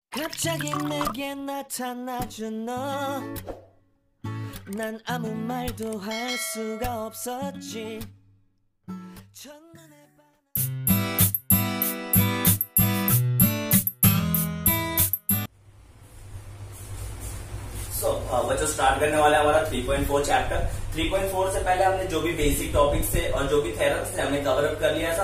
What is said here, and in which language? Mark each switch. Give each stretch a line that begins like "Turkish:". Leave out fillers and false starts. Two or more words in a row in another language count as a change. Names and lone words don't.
Korean: 갑자기 내게 나타나준 너, 난 아무 말도 할 수가 없었지. 첫눈에
Hindi: बच्चों स्टार्ट करने वाला है हमारा 3.4 चैप्टर। 3.4 से पहले हमने जो भी
English: basic topics
Hindi: थे और जो भी थेरम्स थे हमने
English: cover up
Hindi: कर लिया था।